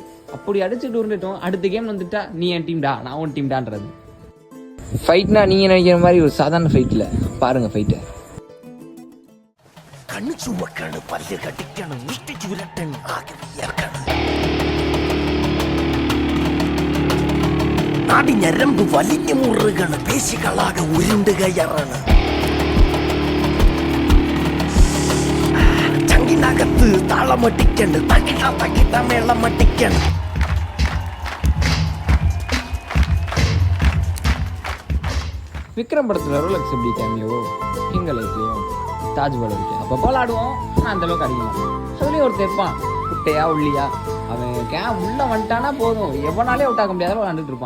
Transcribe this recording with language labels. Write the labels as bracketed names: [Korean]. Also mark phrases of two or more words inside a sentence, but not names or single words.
[Tamil] அப்படி அடிச்சுட்டு இருந்துட்டோம், அடுத்த கேம் வந்துட்டா நீ என் டீம்டா நான் உன் டீம்டான்றது. ஃபைட்னா நீங்கள் நினைக்கிற மாதிரி ஒரு சாதாரண ஃபைட்டில் பாருங்கள் ஃபைட்டை. கண்ணு சுமக்கணும், பல்லு கட்டிக்கணும், முஷ்டிச்சு விரட்டணும், நாடி [Malayalam] ഞരമ്പ് വലിഞ്ഞു മുറുകണം, പേശികളാകെ ഉരുണ്ട് കയറണം, ചങ്കിനകത്ത് താളമട്ടിക്കണ്ട്, തകിട്ട മേളമട്ടിക്കണം. [Tamil] விக்ரம் படத்தில் ரோலக்ஸ் எப்படி கேமியோ எங்கள் லைஃப்லையும் தாஜ்மஹால் இருக்கு. அப்போ ஆடுவோம், ஆனால் அந்தளவுக்கு அடிக்கலாம். அதுலேயும் ஒரு தெப்பான், குட்டையா உள்ளியா, அவன் கேம் உள்ள வந்துட்டானா போதும், எவனாலே அவுட் ஆக முடியாத விளாண்டுட்டு இருப்பான்.